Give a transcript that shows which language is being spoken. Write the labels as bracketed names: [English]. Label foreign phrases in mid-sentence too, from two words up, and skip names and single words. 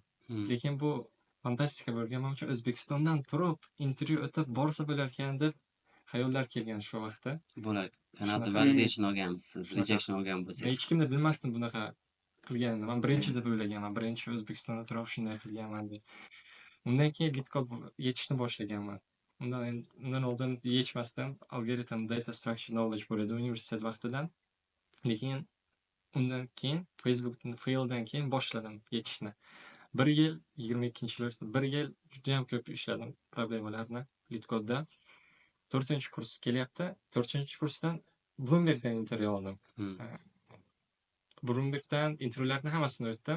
[Uzbek] Lekin bu fantastika bo'lgan. Men uchun O'zbekistondan turib intervyu o'tib borsa bo'lar ekan deb xayollar kelgan shu vaqtda. Bular qanaqa validation olgansiz, rejection olgan bo'lsangiz. Hech kimni bilmasdim bunaqa qilganini. Men birinchi deb o'ylaganman. Birinchi O'zbekistonda turib shunday qilganman deb. Undan keyin Litkod yetishni boshlaganman. undan oldin yechmasdan algoritm [English] data structure knowledge [Uzbek] bo'ladi universitet vaqtidan. Lekin undan keyin Facebook'dan faildan keyin boshladim yechishni. 1 yil 22-yilda 1 yil juda ham ko'p ishladim problemalarni Lidcode'da. 4-kurs kelyapti. 4-kursdan Bloomberg'dan intervyu oldim. Bloomberg'dan intervyularni hammasini o'tdim.